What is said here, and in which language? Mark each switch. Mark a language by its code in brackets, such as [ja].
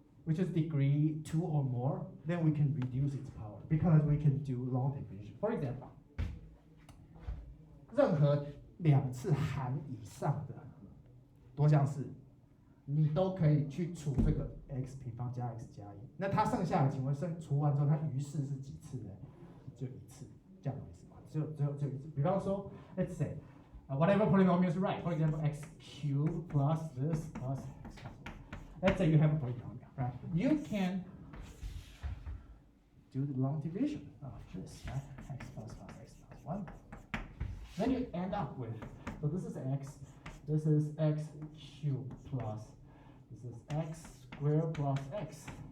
[en] which is degree 2 or more, then we can reduce its power because we can do long division. For example, [zh] 任何2次含以上的多项式，你都可以去除这个 x 平方加 x 加1。那它剩下的，请问除完之后，它余式是几次呢？就一次，这样的意思吗？只有一次。比方说 [en] ，let's say whatever polynomial is right. For example, x cubed plus this plus x. Let's say you have a polynomial, right? You can do the long division of this, right? X plus x plus 1. Then you end up with, so this is x cubed plus, this is x squared plus x.